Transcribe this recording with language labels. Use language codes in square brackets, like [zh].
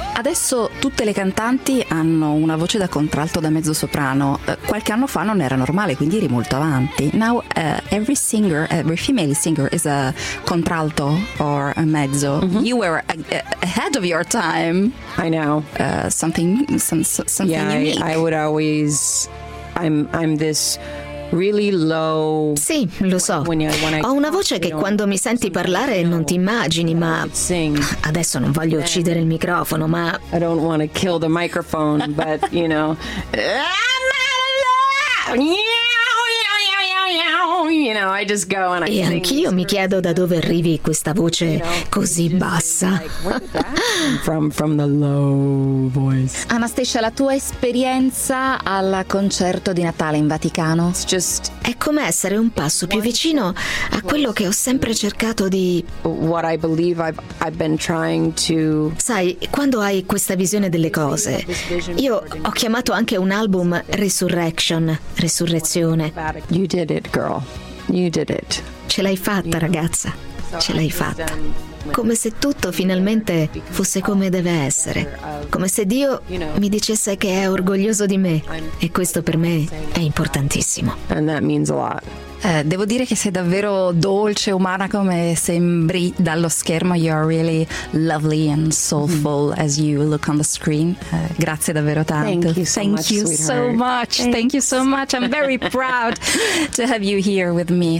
[it] Adesso tutte le cantanti hanno una voce da contralto da mezzo soprano. Qualche anno fa non era normale, quindi eri molto avanti. [en] Now every singer, every female singer is a contralto or a mezzo. Mm-hmm. You were ahead of your time. I know. Something unique. Yeah, I would always I'm this really low. [it] Sì, lo so. Ho una voce che quando mi senti parlare non ti immagini, ma adesso non voglio uccidere il microfono, ma [en] I don't want to kill the microphone, but you know. You know, I just go and I [it] e anch'io mi chiedo da dove arrivi questa voce così bassa. [en] from the low voice. [it] Anastasia, la tua esperienza al concerto di Natale in Vaticano? È come essere un passo più vicino a quello che ho sempre cercato di... [en] What I believe I've been trying to... [it] Sai, quando hai questa visione delle cose, io ho chiamato anche un album Resurrection, Resurrezione. [en] You did it, girl. You did it. [it] Ce l'hai fatta, ragazza. Ce l'hai fatta. Come se tutto finalmente fosse come deve essere. Come se Dio mi dicesse che è orgoglioso di me. E questo per me è importantissimo. [en] And that means a lot. [it] Devo dire che sei davvero dolce, umana come sembri dallo schermo. [en] You are really lovely and soulful as you look on the screen. [it] Grazie davvero tanto. [en] Thank you so much. Thanks. Thank you so much. I'm very proud to have you here with me.